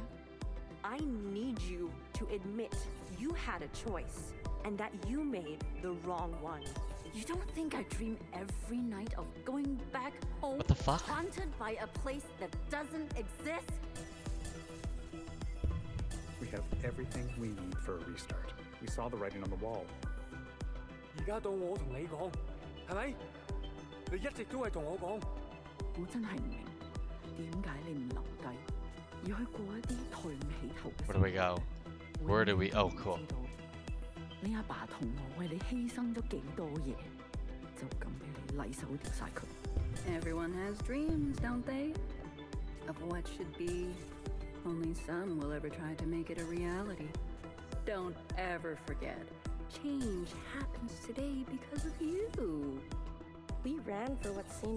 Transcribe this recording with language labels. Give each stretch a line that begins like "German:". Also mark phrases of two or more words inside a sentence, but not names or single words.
English: I need you to admit you had a choice and that you made the wrong one. You don't think I dream every night of going back home? what the fuck? Haunted by a place that doesn't exist? We have everything we need for a restart. We saw the writing on the wall.
Cantonese: 而家到我同你講，係咪？你一直都係同我講。我真係唔明點解你唔留低，要去過一啲抬唔起頭嘅
English: Where do we go? Where do we? Oh, cool.
Cantonese: 你阿爸同我為你犧牲咗幾多嘢，就咁俾你禮手掉晒佢。
English: Everyone has dreams, don't they? Of what should be. Only some will ever try to make it a reality. Don't ever forget. Change happens today because of you. We ran for what seemed